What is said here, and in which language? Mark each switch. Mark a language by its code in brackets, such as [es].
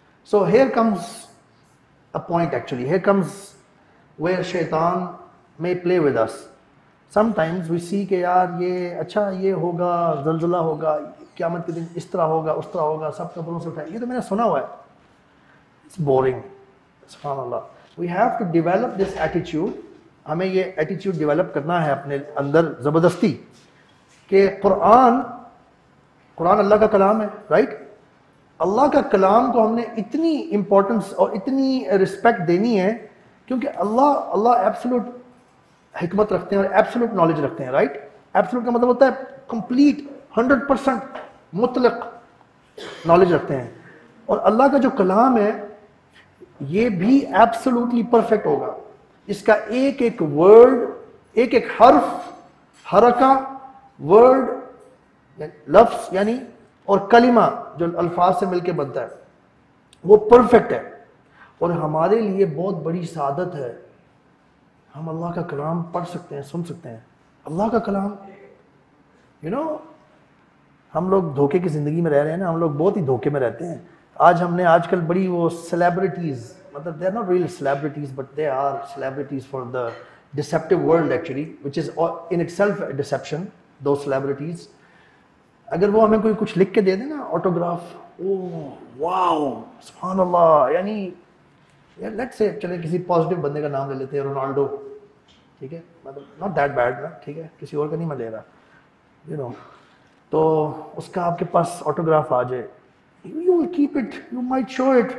[en] So here comes a point, actually here comes where شیطان may play with us. Sometimes we see [ur] کہ یار یہ اچھا یہ ہوگا، زلزلہ ہوگا، قیامت کے دن اس طرح ہوگا اس طرح ہوگا، سب قبروں سے اٹھائے، یہ تو میں نے سنا ہوا ہے. [en] It's boring. سبحان اللہ. We have to develop this attitude. [ur] ہمیں یہ ایٹیچیوڈ ڈیولپ کرنا ہے اپنے اندر زبردستی کہ قرآن اللہ کا کلام ہے، رائٹ؟ اللہ کا کلام کو ہم نے اتنی امپورٹنس اور اتنی رسپیکٹ دینی ہے کیونکہ اللہ ایبسولوٹ حکمت رکھتے ہیں اور ایبسولوٹ نالج رکھتے ہیں، رائٹ؟ ایبسولوٹ کا مطلب ہوتا ہے کمپلیٹ 100% مطلق نالج رکھتے ہیں. اور اللہ کا جو کلام ہے یہ بھی ایبسولوٹلی پرفیکٹ ہوگا. اس کا ایک ایک ورڈ، ایک ایک حرف، حرکہ، ورڈ، لفظ یعنی اور کلمہ جو الفاظ سے مل کے بنتا ہے وہ پرفیکٹ ہے. اور ہمارے لیے بہت بڑی سعادت ہے ہم اللہ کا کلام پڑھ سکتے ہیں، سن سکتے ہیں. اللہ کا کلام ہم لوگ دھوکے کی زندگی میں رہ رہے ہیں نا، ہم لوگ بہت ہی دھوکے میں رہتے ہیں. آج کل بڑی وہ سیلیبریٹیز، مطلب [en] They are not real celebrities but they are celebrities for the deceptive world actually which is in itself deception. [ur] Do celebrities اگر وہ ہمیں کوئی کچھ لکھ کے دے دیں نا آٹوگراف، او واو سبحان اللہ، یعنی لیٹ سے چلے کسی پازیٹیو بندے کا نام لے لیتے ہیں، رونالڈو، ٹھیک ہے، مطلب [en] not that bad [ur] نا، ٹھیک ہے، کسی اور کا نہیں میں لے رہا، تو اس کا آپ کے پاس آٹوگراف آ جائے، [en] You will keep it, you might show it.